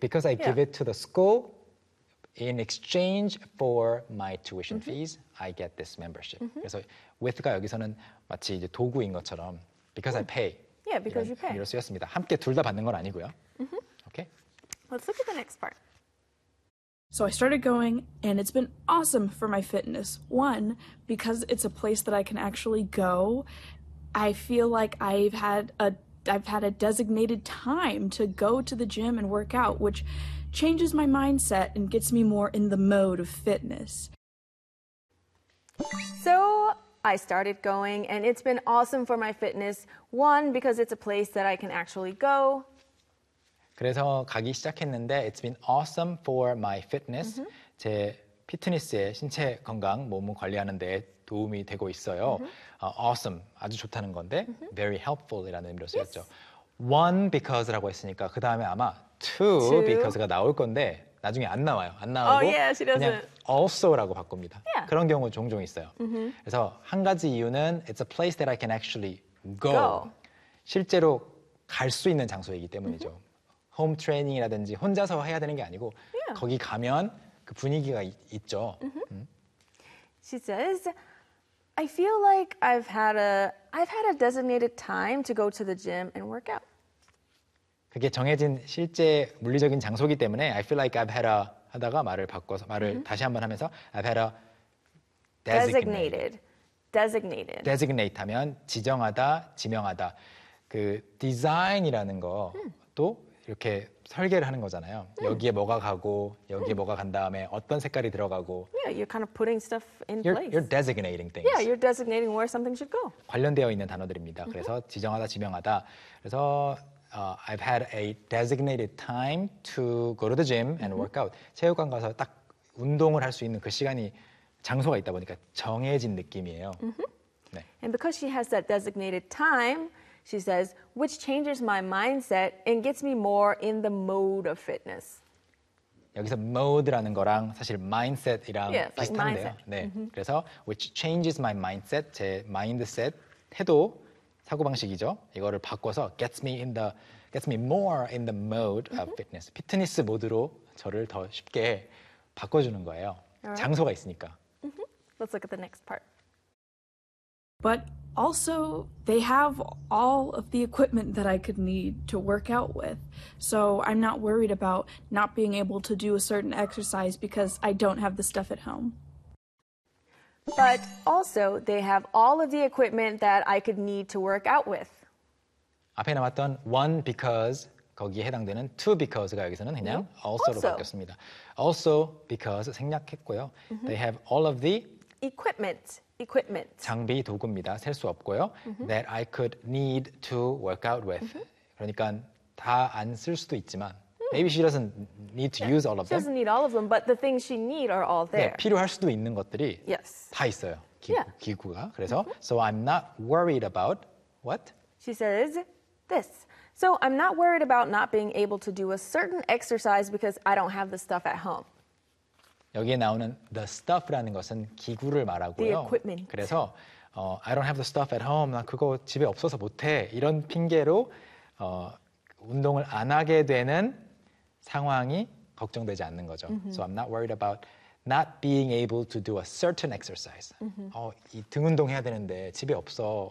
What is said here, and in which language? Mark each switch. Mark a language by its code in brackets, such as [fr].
[en] Because I yeah. give it to the school in exchange for my tuition mm-hmm. fees, I get this membership. Mm-hmm. [ko] 그래서 with가 여기서는 마치 이제 도구인 것처럼 because mm-hmm. [en] I pay Yeah, because you pay. [ko] 이런 쓰였습니다. 함께 둘 다 받는 건 아니고요. Mm-hmm. [en] Okay. Let's look at the next part. So I started going, and it's been awesome for my fitness. One, because it's a place that I can actually go. I feel like I've had a designated time to go to the gym and work out, which changes my mindset and gets me more in the mode of fitness. So. I started going, and it's been awesome for my fitness. One, because it's a place that I can actually go. [ko] 그래서 가기 시작했는데, [en] it's been awesome for my fitness. [ko] Mm-hmm. 제 피트니스에 신체 건강, 몸을 관리하는 데 도움이 되고 있어요. Mm-hmm. Awesome, 아주 좋다는 건데, mm-hmm. [en] very helpful [ko] 이라는 의미로 쓰였죠. [en] Yes. One, because [ko] 라고 했으니까, 그 다음에 아마 [en] two, because [ko] 가 나올 건데, 나중에 안 나와요. 안 나오고 [en] oh, yeah, she doesn't. [ko] 그냥 also라고 바꿉니다. [en] Yeah. [ko] 그런 경우 종종 있어요. Mm-hmm. 그래서 한 가지 이유는 [en] it's a place that I can actually go. go. [ko] 실제로 갈 수 있는 장소이기 때문이죠. Mm-hmm. home training이라든지 혼자서 해야 되는 게 아니고 [en] yeah. [ko] 거기 가면 그 분위기가 있죠. Mm-hmm. [en] She says, I feel like I've had a designated time to go to the gym and work out. [ko] 그게 정해진 실제 물리적인 장소이기 때문에 [en] I feel like I've had a [ko] 하다가 말을 바꿔서 말을 mm-hmm. 다시 한번 하면서 [en] I've had a designated [ko] 하면 지정하다, 지명하다 그 디자인이라는 것도 이렇게 설계를 하는 거잖아요 여기에 뭐가 가고 여기에 뭐가 간 다음에 어떤 색깔이 들어가고 [en] Yeah, you're kind of putting stuff in place You're designating things Yeah, you're designating where something should go [ko] 관련되어 있는 단어들입니다 mm-hmm. 그래서 지정하다, 지명하다 그래서 [en] I've had a designated time to go to the gym and work out. Mm-hmm. [ko] 체육관 가서 딱 운동을 할 수 있는 그 시간이 장소가 있다 보니까 정해진 느낌이에요. Mm-hmm. 네. [en] And because she has that designated time, she says, which changes my mindset and gets me more in the mode of fitness. [ko] 여기서 mode라는 거랑 사실 mindset이랑 [en] yes, [ko] 비슷한데요. [en] Like mindset. [ko] 네. Mm-hmm. 그래서 [en] which changes my mindset, [ko] 제 mindset, 태도, 사고방식이죠. 이거를 바꿔서 [en] gets me more in the mode of fitness. [ko] 피트니스 모드로 저를 더 쉽게 바꿔주는 거예요. [en] Right. [ko] 장소가 있으니까. [en] Mm-hmm. Let's look at the next part. But also, they have all of the equipment that I could need to work out with. So I'm not worried about not being able to do a certain exercise because I don't have the stuff at home. But also, they have all of the equipment that I could need to work out with. [ko] 앞에 남았던 [en] one because, [ko] 거기에 해당되는 [en] two because [ko] 가 여기서는 그냥 [en] yeah. [ko] also로 [en] also. [ko] 바뀌었습니다. [en] Also because [ko] 생략했고요. Mm-hmm. [en] They have all of the equipment. [ko] 장비, 도구입니다. 셀 수 없고요. Mm-hmm. [en] That I could need to work out with. Mm-hmm. [ko] 그러니까 다 안 쓸 수도 있지만. [en] Maybe she doesn't need to yeah, use all of them. She doesn't need all of them, but the things she need are all there. [ko] 네, 필요할 수도 있는 것들이 [en] yes. [ko] 다 있어요. 기구가. 그래서 mm-hmm. [en] So I'm not worried about what? She says this. So I'm not worried about not being able to do a certain exercise because I don't have the stuff at home. [ko] 여기에 나오는 the stuff라는 것은 기구를 말하고요. [en] The equipment. [ko] 그래서 [en] I don't have the stuff at home. [ko] 나 그거 집에 없어서 못해. 이런 핑계로 운동을 안 하게 되는 상황이 걱정되지 않는 거죠. Mm-hmm. [en] So I'm not worried about not being able to do a certain exercise. Mm-hmm. [ko] 이 등 운동 해야 되는데 집에 없어.